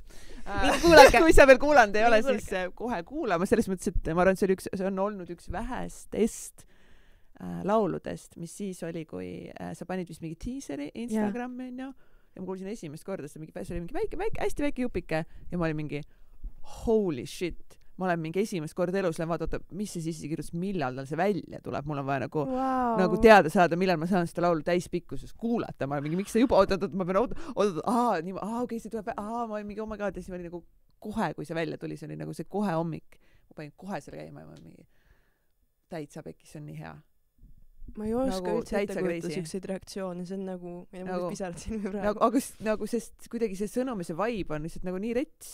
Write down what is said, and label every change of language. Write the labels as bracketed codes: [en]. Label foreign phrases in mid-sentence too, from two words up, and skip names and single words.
[et] Kui sa veel kuulanud ei ole, siis kohe kuulama. Selles mõttes, et ma arvan, see on olnud üks vähestest lauludest, mis siis oli, kui sa panid vist mingi teaseri Instagrami, on ju. Ja ma kuulsin esimest korda, see oli mingi väike, hästi väike jupike. Ja ma olin mingi, [en] holy shit. [et] Ma olen mingi esimest korda elus lähen vaata, mis see siis kirjutas, millal tal see välja tuleb. Mul on vaja nagu teada saada, millal ma saan seda laulu täispikkuses kuulata. Ma olen mingi, miks see juba, ma pean okei, see tuleb, ma olen mingi, [en] oh my god, [et] ja siis ma olin nagu kohe, kui see välja tuli, see oli nagu see kohe hommik. Ma panin kohe selle käima ja ma olin mingi täitsa pekis, see on nii hea. Ma ei oska üldse ette kujuta siukseid reaktsioone, see on nagu, mul pisarad silmi praegu. Aga sest kuidagi see sõnum ja see vibe on lihtsalt nagu nii rets.